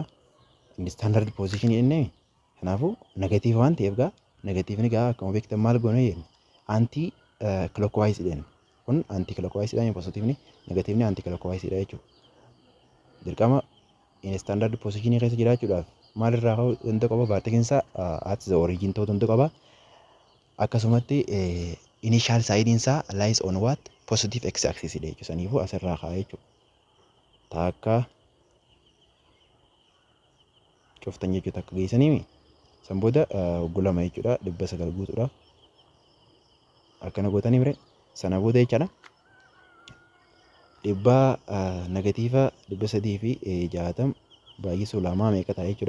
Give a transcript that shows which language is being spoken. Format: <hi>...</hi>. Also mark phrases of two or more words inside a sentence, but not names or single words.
<om>Inni</om> <en>standard position</en> <om>jennee kanaafuu negatiiv waan ta'eef gaa negatiivni gaa akkuma beektan maal goone jenna</om> <en>anti clockwise</en> <om>jedheen kun</om> <en>anti clockwise</en> <om>dha positiivni negatiivni</om> <en>anti clockwise</en> <om>dha jechuudha. Dirqama inni</om> <en>standard position</en> <om>keessa jiraachuudhaaf maalirraa ka'uu danda'u qaba baartikinsaa</om> <en>at the origin</en> <om>ta'uu danda'u qaba. Akkasumatti</om> <en>initial side</en> <om>isaa</om> <en>lies on what positive x axis</en> <om>dha jechuudha. Saniifuu asirraa kaa'ee jechuudha. Takka cuftan jechuudha akka geessanii san booda hogguu lama jechuudha 900 guutuudhaaf akkana gootanii bire sana booda jechaadha. Negatiiva 360 baay'isuu lamaa meeqa ta'a jechuudha.</om>